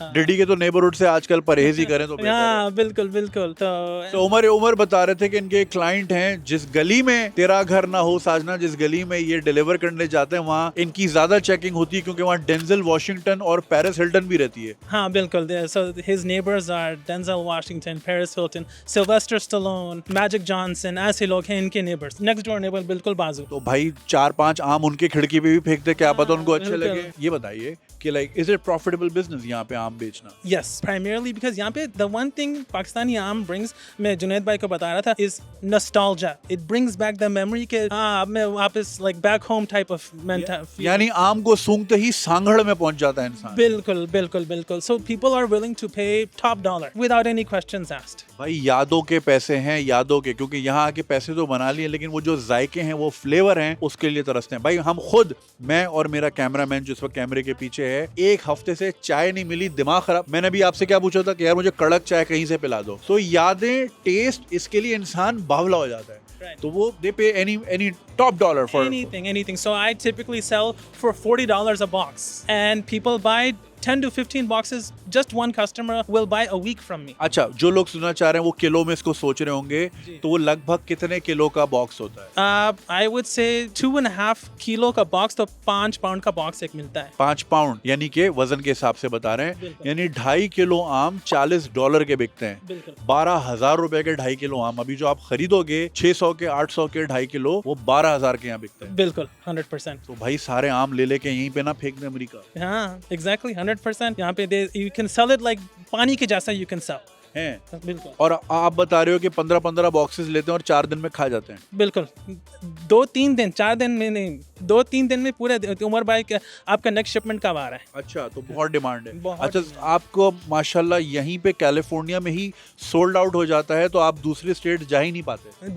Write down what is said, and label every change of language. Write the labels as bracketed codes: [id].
[hi] DD के तो neighbourhood से आजकल परहेज ही करें तो बेहतर है। हाँ, बिल्कुल बिल्कुल। तो उमर बता रहे थे कि इनके क्लाइंट हैं, जिस गली में तेरा घर ना हो साजना, जिस गली में ये डिलीवर करने जाते हैं वहाँ इनकी ज्यादा चेकिंग होती है, क्योंकि वहाँ डेंजल वॉशिंगटन और पेरिस हिल्टन भी रहती है। हाँ बिल्कुल, [en] so his neighbors are Denzel Washington, Paris Hilton, Sylvester Stallone, Magic Johnson, [hi] ऐसे लोग हैं इनके [en] neighbors, next door neighbor [hi] बिल्कुल बाजू। तो भाई 4-5 आम उनके खिड़की पे भी फेंकते, क्या पता उनको अच्छे बिल्कुल। लगे। ये बताइए कि [en] like is it profitable business [hi] यहाँ पे आम बेचना? [en] Yes, primarily because [hi] यहाँ पे [en] the one thing [hi] पाकिस्तानी आम [en] brings, [hi] मैं जुनैद भाई को बता रहा था, [en] is nostalgia. It brings back the memory [hi] के हाँ, अब मैं वापस [en] like back home type of mentality. [hi] यानी आम को सूंघते ही सांगड़ में पहुंच जाता है इंसान। बिल्कुल बिल्कुल बिल्कुल। [en] So people are willing to pay top dollar without any questions asked. [hi] भाई यादों के पैसे हैं, यादों के, क्योंकि यहाँ आके पैसे तो बना लिए, लेकिन वो जो जायके हैं, वो फ्लेवर हैं, उसके लिए तरसते हैं। भाई हम खुद, मैं और मेरा कैमरामैन जो इस वक्त कैमरे के पीछे है, एक हफ्ते से चाय नहीं मिली, दिमाग खराब। मैंने भी आपसे क्या पूछा था कि यार मुझे कड़क चाय कहीं से पिला दो। तो यादें, टेस्ट, इसके लिए इंसान बावला हो जाता है। [en] Right. [hi] तो वो [en] They pay any top dollar for anything. So I typically sell for $40 a box, and people buy 10 to 15 boxes. Just one customer will buy a week from me. [hi] अच्छा, जो लोग सुनना चाह रहे हैं वो किलो में इसको सोच रहे होंगे, तो वो लगभग कितने किलो का बॉक्स होता है? [en] I would say [hi] 2.5 किलो का बॉक्स, तो 5 पाउंड का बॉक्स एक मिलता है। 5 पाउंड यानी कि वजन के हिसाब से बता रहे हैं, बिल्कुल। यानी 2.5 किलो आम $40 के बिकते हैं। बिल्कुल। 12,000 रुपए के 2.5 किलो आम, अभी जो आप खरीदोगे 600 के 800 के 2.5 किलो, वो 12,000 के यहाँ बिकते हैं। बिल्कुल 100%। तो भाई सारे आम ले लेके यहीं पे ना फेंक दे अमेरिका। हाँ [en] exactly 100%। [hi] यहाँ पे [en] you can sell it like [hi] पानी के जैसा [en] you can sell. [hi] हैं। बिल्कुल और आप बता रहे हो कि 15-15 बॉक्सेस लेते हैं और 4 दिन में खा जाते हैं। बिल्कुल 2-3 दिन, 4 दिन में नहीं, 2-3 दिन में पूरे उमर भाई आपका नेक्स्ट शिपमेंट कब आ रहा है? अच्छा, तो बहुत डिमांड है। बहुत अच्छा, डिमांड। आपको माशाल्लाह यहीं पे कैलिफोर्निया में ही सोल्ड आउट हो जाता है, तो आप दूसरे स्टेट जा ही नहीं पाते।